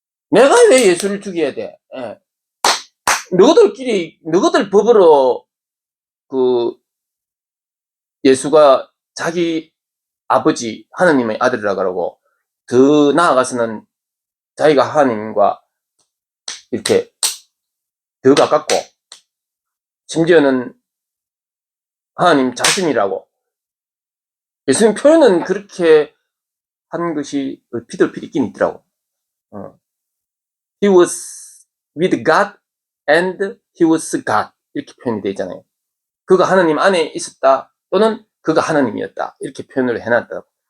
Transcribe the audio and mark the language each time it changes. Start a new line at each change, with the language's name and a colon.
Korean: 내가 왜 예수를 죽여야 돼? 너희들 법으로 그 예수가 자기 아버지 하나님의 아들이라 그러고, 더 나아가서는 자기가 하나님과 이렇게 더 가깝고, 심지어는 하나님 자신이라고. 예수님 표현은 그렇게 한 것이 얼핏 있긴 있더라고.
English: He was with God and he was God.
Korean: 이렇게 표현이 되어 있잖아요. 그가 하나님 안에 있었다, 또는 그가 하나님이었다. 이렇게 표현을 해놨다.